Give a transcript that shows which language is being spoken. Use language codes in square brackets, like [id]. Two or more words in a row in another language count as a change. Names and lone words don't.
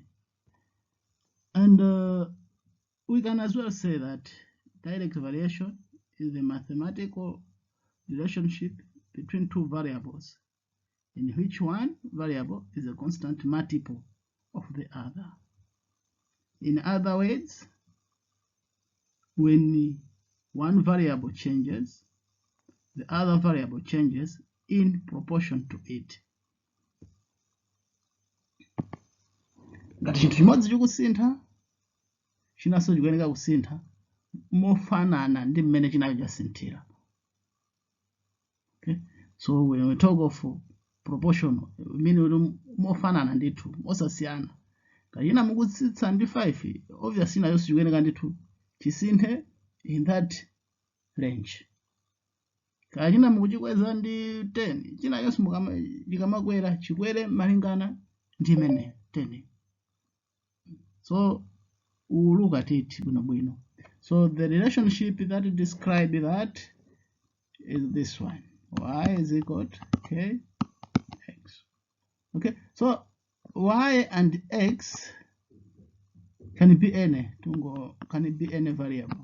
[en] And we can as well say that direct variation is the mathematical relationship between two variables in which one variable is a constant multiple of the other. In other words, when one variable changes, the other variable changes in proportion to it. [ny] Ngati chinthu chimodzi chikusintha, chinanso chikuyenera kusintha mofanana ndi mmene chinacho chasinthira. [en] Okay, so when we talk of proportional, we mean [ny] mofanana ndithu, osasiyana. Ngati china mukutsitsa ndi 5, obviously nayo chikuyenera ndithu chisinthe [en] in that range. [ny] Kaya china mukuchikweza ndi 10, china yonse chikamakwera chikwere malingana ndi imene 10. [en] So we'll look at it bwino. So the relationship that describe that is this one. Y is equal to kx. Okay, so y and x can be any variable.